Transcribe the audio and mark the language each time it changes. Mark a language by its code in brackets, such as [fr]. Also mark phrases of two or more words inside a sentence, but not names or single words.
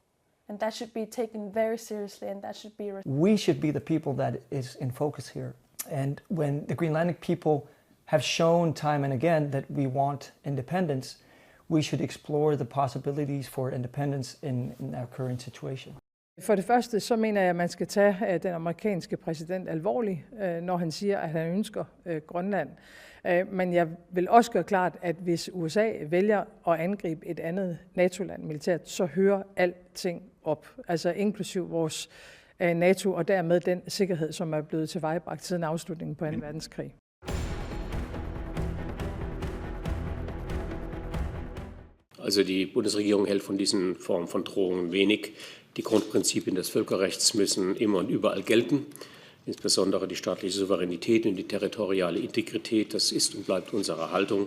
[en] And that should be taken very seriously and that should be... We should be the people that is in focus here. And when the Greenlandic people have shown time and again that we want independence, we should explore the possibilities for independence in our current situation. [da] For det første så mener jeg, at man skal tage den amerikanske præsident alvorligt, når han siger, at han ønsker Grønland. Men jeg vil også gøre klart, at hvis USA vælger at angribe et andet NATO-land militært, så hører alting op. Altså inklusiv vores NATO og dermed den sikkerhed, som er blevet tilvejebragt siden afslutningen på 2. verdenskrig. [de] Also die Bundesregierung hält von diesen Formen von Drohungen wenig. Die Grundprinzipien des Völkerrechts müssen immer und überall gelten. Insbesondere die staatliche Souveränität und die territoriale Integrität, das ist und bleibt unsere Haltung.